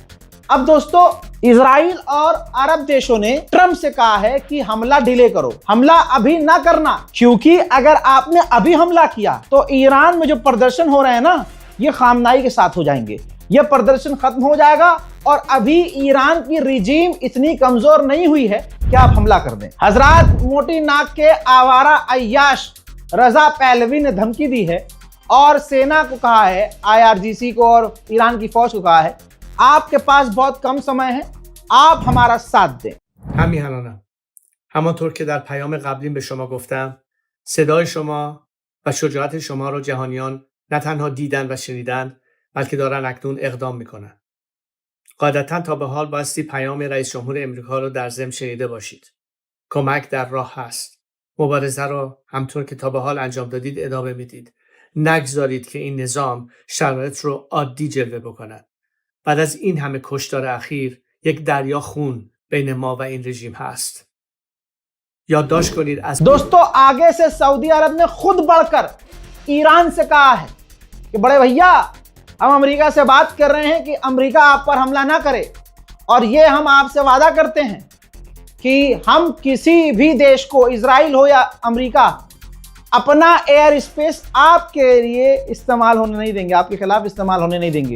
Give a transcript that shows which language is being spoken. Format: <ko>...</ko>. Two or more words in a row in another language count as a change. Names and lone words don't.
<hi>अब दोस्तों, इजराइल और अरब देशों ने ट्रंप से कहा है कि हमला डिले करो, हमला अभी ना करना, क्योंकि अगर आपने अभी हमला किया तो ईरान में जो प्रदर्शन हो रहे हैं ना, ये खामनाई के साथ हो जाएंगे, ये प्रदर्शन खत्म हो जाएगा और अभी ईरान की रिजीम इतनी कमजोर नहीं हुई है कि आप हमला कर दें। हजरात, मोटी नाक के आवारा अय्याश रजा पहलवी ने धमकी दी है और सेना को कहा है, IRGC को और ईरान की फौज को कहा है, आपके पास बहुत कम समय है, आप हमारा साथ दें।</hi> <fa>هم میهنانم. همانطور که در پیام قبلیم به شما گفتم، صدای شما و شجاعت شما رو جهانیان نه تنها دیدن و شنیدن، بلکه دارن اکنون اقدام میکنن. قاعدتاً تا به حال بایستی پیام رئیس جمهور امریکا رو در ضمن شنیده باشید. کمک در راه هست. مبارزه رو همطور که تا به حال انجام دادید ادامه میدید. نگذارید که این نظام شرایط رو عادی جلوه بکنه. بعد از این همه کشتار اخیر یک دریا خون بین ما و این رژیم هست. याददाश्त کنید از</fa> <hi>दोस्तों, आगे से सऊदी अरब ने खुद बढ़कर ईरान से कहा है कि बड़े भैया, हम अमेरिका से बात कर रहे हैं कि अमेरिका आप पर हमला ना करे और ये हम आपसे वादा करते हैं कि हम किसी भी देश को, इजराइल हो या अमेरिका, अपना एयर स्पेस आपके लिए इस्तेमाल होने नहीं देंगे, आपके खिलाफ इस्तेमाल होने नहीं देंगे।</hi>